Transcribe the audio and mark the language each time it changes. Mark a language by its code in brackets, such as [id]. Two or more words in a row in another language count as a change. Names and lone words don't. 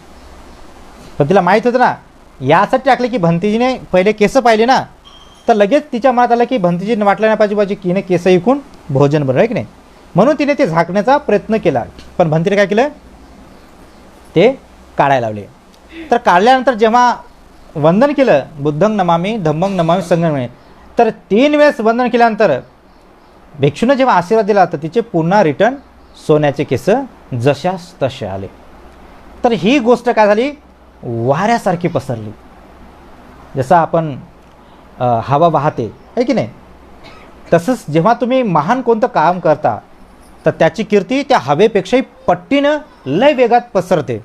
[mr] पण तिला माहीत होतं ना, यासाठी टाकले की भंतीजीने पहिले केस पाहिले ना, तर लगेच तिच्या मनात आलं की भंतीजीने वाटलं नाही पाहिजे की हिने केस ऐकून भोजन बनवलं आहे की नाही. म्हणून तिने ते झाकण्याचा प्रयत्न केला, पण भंतीने काय केलं, ते काढायला लावले. तर काढल्यानंतर जेव्हा वंदन केलं, [pi] बुद्धंग नमामि धम्मंग नमामि संघं नमामि, [mr] तर 3 वेळेस वंदन केल्यानंतर भिक्षूने जेव्हा आशीर्वाद दिला तर तिचे पुन्हा रिटर्न सोन्याचे केस जशास तसे आले. तर ही गोष्ट काय झाली, वाऱ्यासारखी पसरली. जसं आपण हवा वाहते आहे की नाही, तसंच जेव्हा तुम्ही महान कोणतं काम करता तर त्याची कीर्ती त्या हवेपेक्षाही पट्टीनं लय वेगात पसरते.